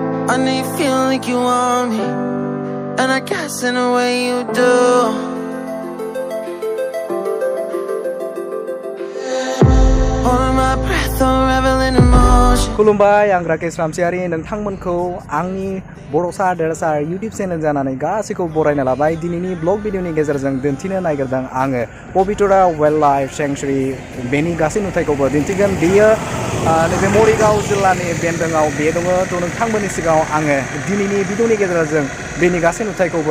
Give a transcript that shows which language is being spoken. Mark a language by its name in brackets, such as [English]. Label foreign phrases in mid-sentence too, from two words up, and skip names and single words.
[English] I know you feel like you want me, and I guess in a way you do. Holding my breath, I'm reveling emotion. [Bodo] खुलुमबाय आं राकेश रामसियारि नोंथांमोनखौ आंनि बर'सा देरसा YouTube चेनेल जानानै गासैखौ बरायना लाबाय दिनैनि ब्लग भिडिअनि गेजेरजों दिन्थिनो नागिरदों आङो पबितरा वाइल्ड लाइफ सेंक्सुरी बेनि गासै नुथायखौबो दिन्थिगोन बेयो नैबे मरिगाव जिल्लानि बेन्दोङाव बे दङ थ' नोंथांमोननि सिगाङाव आङो दिनैनि भिडिअनि गेजेरजों बेनि गासै नुथायखौबो